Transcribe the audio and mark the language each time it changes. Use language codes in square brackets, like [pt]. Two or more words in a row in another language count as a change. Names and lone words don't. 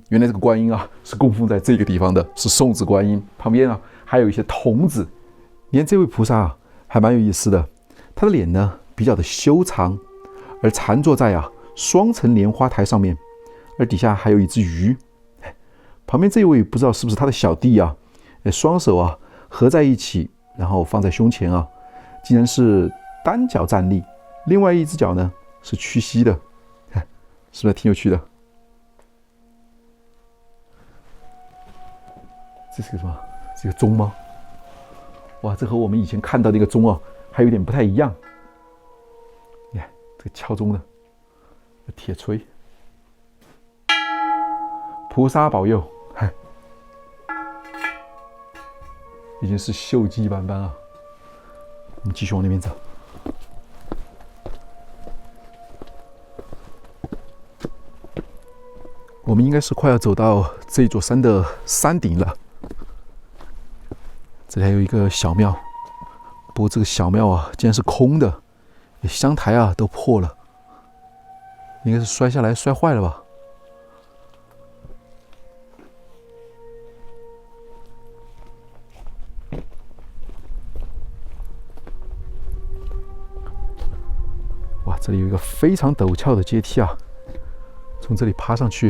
[zh] 原來這個觀音啊，是供奉在這個地方的，是送子觀音。旁邊啊，還有一些童子。你看這位菩薩啊，還蠻有意思的。他的臉呢，比較的修長，而禪坐在啊雙層蓮花台上面，而底下還有一隻魚。旁邊這一位不知道是不是他的小弟啊？雙手啊合在一起，然後放在胸前啊，竟然是單腳站立。另外一隻腳呢是屈膝的，是不是挺有趣的？這是個什麼？ 是個鐘嗎？哇，這和我們以前看到的一個鐘啊，還有點不太一樣。你看這個敲鐘的鐵錘，菩薩保佑，已經是鏽跡斑斑啊！我們繼續往那邊走。我們應該是快要走到這座山的山頂了。這裡還有一個小廟，不過這個小廟啊，竟然是空的，香台啊都破了，應該是摔下來摔壞了吧？哇，這裡有一個非常陡峭的階梯啊，從這裡爬上去。